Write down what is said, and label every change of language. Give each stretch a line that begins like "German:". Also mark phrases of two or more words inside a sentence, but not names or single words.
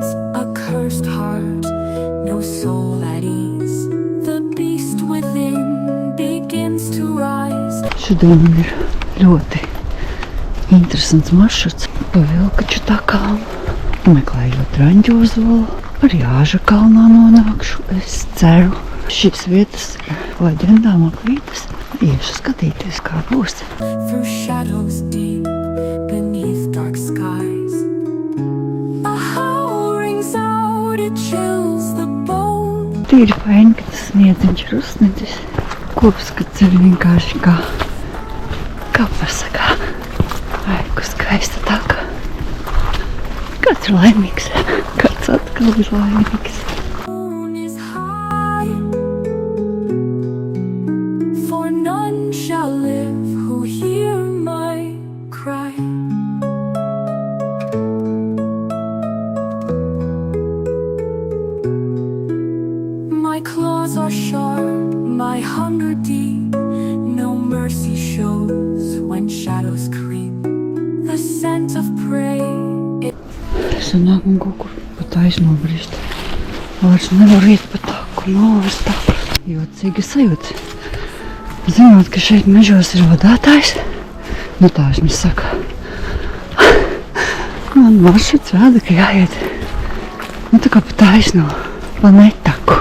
English: A cursed heart, no soul at ease. The beast within begins to rise.
Latvian: Šodien man ir ļoti interesants maršruts pa Vilkaču takām, meklējot Raņģozolu, arī Āža kalnā nonākšu. Es ceru, šīs vietas leģendām apvītas, iešu skatīties, kā būs.
English: Through shadows deep, beneath dark skies, a howl rings out, it chills the bone.
Latvian: Tīri faini, ka tas sniedziņš ir uzsnidzis. Kopskats ir vienkārši kā pasakā. Ai, ko skaista taka. Kāds ir laimīgs, kāds atkal ir laimīgs.
English: Moon is high, for none shall live who hear my cry. My claws are sharp, my hunger deep. No mercy shows when shadows creep. The scent of prey.
Latvian: Sanāk man kaut kur pa taisno brist. Vairs nevaru iet pa taku, novest taku. Jocīga sajūta. Zinot, ka šeit mežos ir vadātājs, nu tā viņš saka. Man maršruts rāda, ka jāiet Nu tā kā pa taisno, pa netaku.